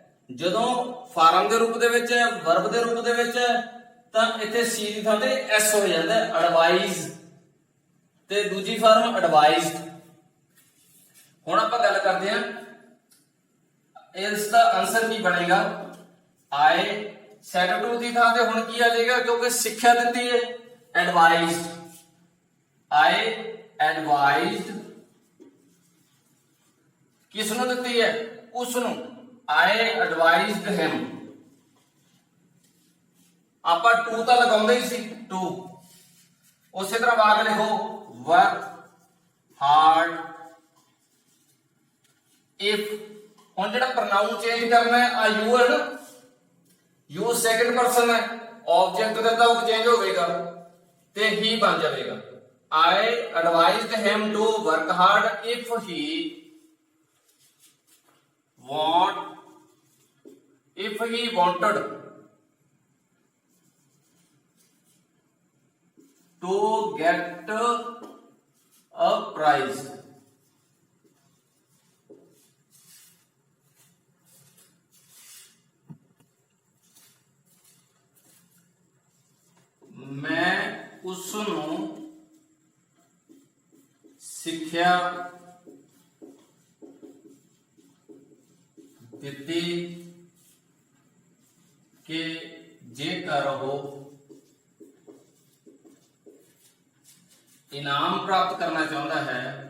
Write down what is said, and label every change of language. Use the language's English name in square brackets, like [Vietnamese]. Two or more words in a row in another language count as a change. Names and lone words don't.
[Punjabi] ਜਦੋਂ ਫਾਰਮ ਦੇ ਰੂਪ ਦੇ ਵਿੱਚ ਹੈ, ਵਰਬ ਦੇ ਰੂਪ ਦੇ ਵਿੱਚ ਹੈ ਤਾਂ ਇੱਥੇ ਸੀ ਦੀ ਥਾਂ ਤੇ ਐਸ ਹੋ ਜਾਂਦਾ, ਐਡਵਾਈਜ਼, ਤੇ ਦੂਜੀ ਫਾਰਮ ਐਡਵਾਈਜ਼ਡ। ਹੁਣ ਆਪਾਂ ਗੱਲ ਕਰਦੇ ਹਾਂ ਇਸ ਦਾ ਆਨਸਰ ਕੀ ਬਣੇਗਾ। [English] I said to [Punjabi] ਦੀ ਥਾਂ ਤੇ ਹੁਣ ਕੀ ਆ ਜਾਏਗਾ, ਕਿਉਂਕਿ ਸਿੱਖਿਆ ਦਿੱਤੀ ਹੈ, [English] advised. I advised [Punjabi] ਕਿਸ ਨੂੰ ਦਿੱਤੀ ਹੈ? ਉਸ ਨੂੰ। [English] I advised him, [Punjabi] ਆਪਾਂ to ਤਾਂ ਲਗਾਉਂਦੇ ਹੀ ਸੀ, to। ਉਸੇ ਤਰ੍ਹਾਂ ਵਾਕ ਲਿਖੋ [English] work hard if। [Punjabi] ਹੁਣ ਜਿਹੜਾ [English] pronoun change [Punjabi] ਕਰਨਾ ਹੈ, ਆ you ਹੈ ਨਾ, you [English] second person [Punjabi] ਹੈ, ਆਬਜੈਕਟ ਦਾ ਤਾਂ ਉਹ ਚੇਂਜ ਹੋਵੇਗਾ ਤੇ ਹੀ ਬਣ ਜਾਵੇਗਾ। [English] I advised him to work hard if he wanted to get a prize। [Punjabi] मैं ਉਸ ਨੂੰ ਸਿੱਖਿਆ ਦਿੱਤੀ ਕਿ ਜੇਕਰ ਉਹ ਇਨਾਮ ਪ੍ਰਾਪਤ ਕਰਨਾ ਚਾਹੁੰਦਾ ਹੈ